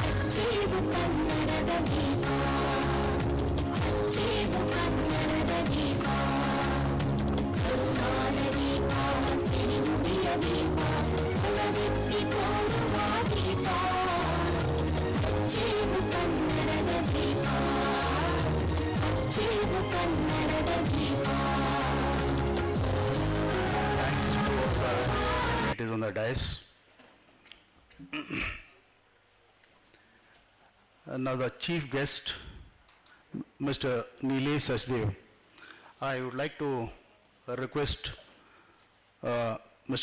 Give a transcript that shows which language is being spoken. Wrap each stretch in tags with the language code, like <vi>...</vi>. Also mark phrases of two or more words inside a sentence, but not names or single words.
<kn>ಹಚ್ಚೇವು ಕನ್ನಡದ ದೀಪ ಹಚ್ಚೇವು ಕನ್ನಡದ ದೀಪ ಕರುನಾಡ ದೀಪ ಸಿರಿನುಡಿಯ ದೀಪ ಕುಲವೆತ್ತಿ ತೋರುವ ದೀಪ ಹಚ್ಚೇವು ಕನ್ನಡದ ದೀಪ ಹಚ್ಚೇವು ಕನ್ನಡದ ದೀಪ.</kn> <en>It is on the dais. Now the chief guest, Mr. Nilesh Sachdev. I would like to request Mr.</en>